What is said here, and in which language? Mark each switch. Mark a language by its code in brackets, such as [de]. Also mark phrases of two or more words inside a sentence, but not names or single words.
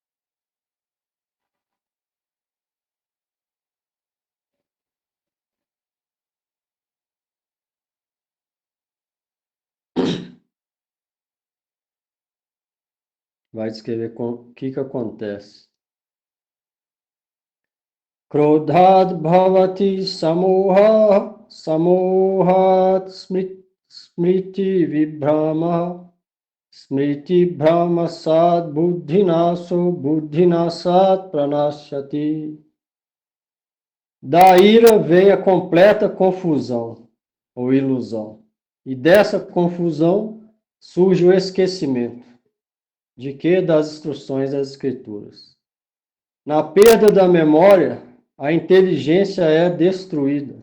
[pt] Vai descrever o que acontece. [sa] Krodhat bhavati samohat smriti vibhrama smriti brahmasad buddhinasat pranashyati. [pt] Da ira vem a completa confusão ou ilusão. E dessa confusão surge o esquecimento. De quê? Das instruções das Escrituras. Na perda da memória, a inteligência é destruída.